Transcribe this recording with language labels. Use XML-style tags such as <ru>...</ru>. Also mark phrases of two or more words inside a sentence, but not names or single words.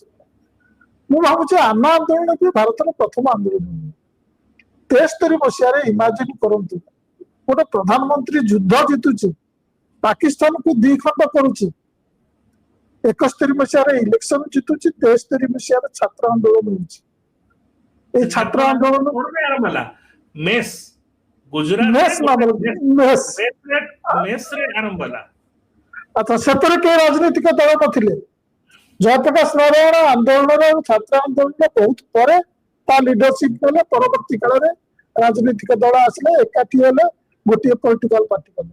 <or>ମୁଁ ଭାବୁଛି ଆନ୍ନା ଆନ୍ଦୋଳନ ବି ଭାରତର ପ୍ରଥମ ଆନ୍ଦୋଳନ ନୁହେଁ। 73 ମସିହାରେ ଇମାଜିନ କରନ୍ତୁ, ଗୋଟେ ପ୍ରଧାନମନ୍ତ୍ରୀ ଯୁଦ୍ଧ ଜିତୁଛି, ପାକିସ୍ତାନକୁ 2 ଖଣ୍ଡ କରୁଛି, 71 ମସିହାରେ ଇଲେକ୍ସନ ଜିତୁଛି, 73 ମସିହାରେ ଛାତ୍ର ଆନ୍ଦୋଳନ ହେଉଛି। ଏଇ ଛାତ୍ର ଆନ୍ଦୋଳନ ଆରମ୍ଭ ହେଲା ମେସ୍ ଗୁଜରାଟ ଆରମ୍ଭ ହେଲା। ଆଚ୍ଛା, ସେଥିରେ କେହି ରାଜନୈତିକ ଦଳ ନଥିଲେ। ଜୟପ୍ରକାଶ ନାରାୟଣ ଆନ୍ଦୋଳନର ଛାତ୍ର ଆନ୍ଦୋଳନ ବହୁତ ପରେ ତା লিডরশিপ ନେଲେ, ପରବର୍ତ୍ତୀ କାଳରେ ରାଜନୈତିକ ଦଳ ଆସିଲେ, ଏକାଠି ହେଲେ, ଗୋଟିଏ</or> <en>political party</en> <or>କଲେ।</or>